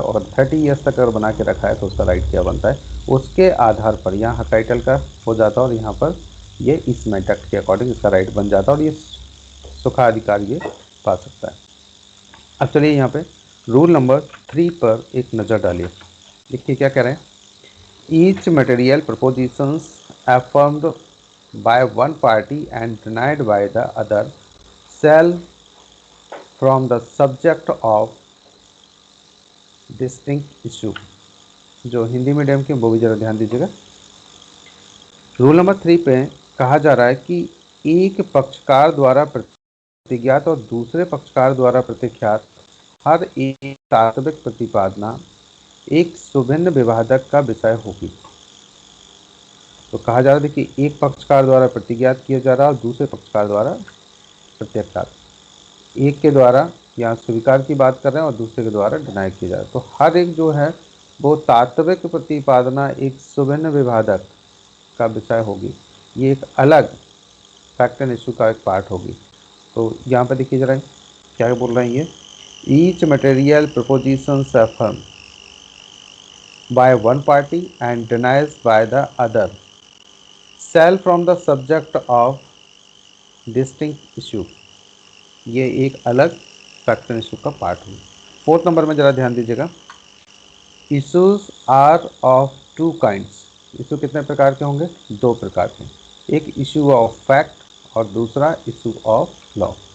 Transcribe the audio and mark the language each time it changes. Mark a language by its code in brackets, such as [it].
[hi] और 30 ईयर्स तक अगर बना के रखा है तो उसका राइट क्या बनता है, उसके आधार पर यहाँ टाइटल का हो जाता है, और यहाँ पर ये इस एक्ट के अकॉर्डिंग इसका राइट बन जाता है, और ये सुखाधिकार ये पा सकता है। अब चलिए यहाँ पे रूल नंबर 3 पर एक नज़र डालिए। देखिए क्या कह रहे हैं, [en] Each material propositions affirmed by one party and denied by the other shall from the subject of distinct issue। [hi] जो हिंदी मीडियम के वो भी जरा ध्यान दीजिएगा। रूल नंबर 3 पे कहा जा रहा है कि एक पक्षकार द्वारा प्रतिज्ञात और दूसरे पक्षकार द्वारा प्रतिख्यात हर एक तात्विक प्रतिपादना एक सुभिन्न विवादक का विषय होगी। तो कहा जा रहा है कि एक पक्षकार द्वारा प्रतिज्ञात किया जा रहा है और दूसरे पक्षकार द्वारा प्रत्याख्यात। एक के द्वारा यहाँ स्वीकार की बात कर रहे हैं और दूसरे के द्वारा डिनाई किया जा रहा है। तो हर एक जो है वो तात्विक प्रतिपादना एक सुभिन्न विवादक का विषय होगी, ये एक अलग फैक्ट एंड इशू का एक पार्ट होगी। तो यहाँ पर देखिए जरा क्या बोल रहे हैं ये, [en] Each material proposition affirm by one party and denies by the other shall from the subject of distinct issue। [hi] ये एक अलग फैक्ट एंड इशू का पार्ट है। 4 नंबर में ज़रा ध्यान दीजिएगा, [en] Issues are of two kinds. [hi] Issue कितने प्रकार के होंगे, 2 प्रकार के। एक इशू ऑफ फैक्ट और दूसरा इशू ऑफ लॉ।